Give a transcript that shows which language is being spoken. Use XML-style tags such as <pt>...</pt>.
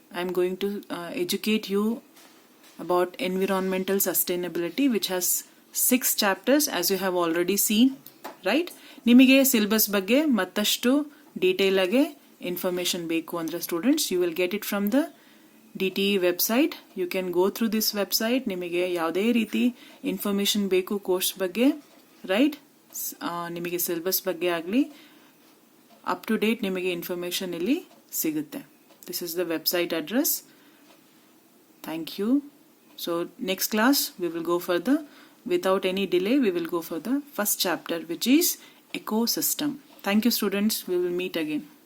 <en>I am going to educate you about environmental sustainability, which has 6 chapters, as you have already seen. Right?</en> <kn>ನಿಮಗೆ syllabus ಬಗ್ಗೆ ಮತ್ತಷ್ಟು detail ಆಗಿ information ಬೇಕು ಅಂದ್ರೆ students,</kn> <en>you will get it from the DTE website. You can go through this website.</en> <kn>ನಿಮಗೆ ಯಾವುದೇ ರೀತಿ information ಬೇಕು ಕೋರ್ಸ್ ಬಗ್ಗೆ, ರೈಟ್, ನಿಮಗೆ ಸಿಲೆಬಸ್ ಬಗ್ಗೆ ಆಗಲಿ, ಅಪ್ ಟು ಡೇಟ್ ನಿಮಗೆ ಇನ್ಫಾರ್ಮೇಶನ್ ಇಲ್ಲಿ ಸಿಗುತ್ತೆ.</kn> <en>This is the website address. Thank you. So next class we will go for the, without any delay, we will go for the first chapter, which is ecosystem. Thank you students. We will meet again.</en>